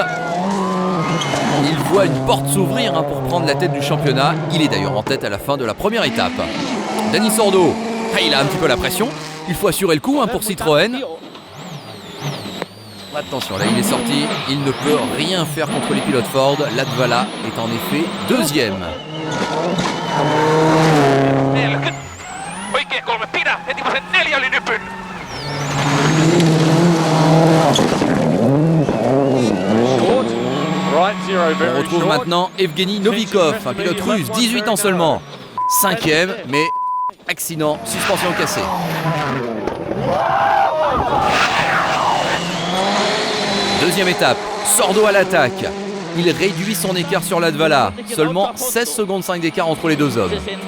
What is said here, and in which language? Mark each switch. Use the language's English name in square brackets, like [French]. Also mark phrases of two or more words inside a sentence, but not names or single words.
[French] Il voit une porte s'ouvrir pour prendre la tête du championnat. Il est d'ailleurs en tête à la fin de la première étape. Dani Sordo, il a un petit peu la pression. Il faut assurer le coup pour Citroën. Attention, là il est sorti. Il ne peut rien faire contre les pilotes Ford. Latvala est en effet 2e. [Finnish] Oikein 3, pidä! Heti kun sen 4 oli nypyn! [French] On retrouve maintenant Evgeny Novikov, un pilote russe, 18 ans seulement. 5e, mais accident, suspension cassée. Deuxième étape, Sordo à l'attaque. Il réduit son écart sur Latvala. Seulement 16 secondes 5 d'écart entre les deux hommes.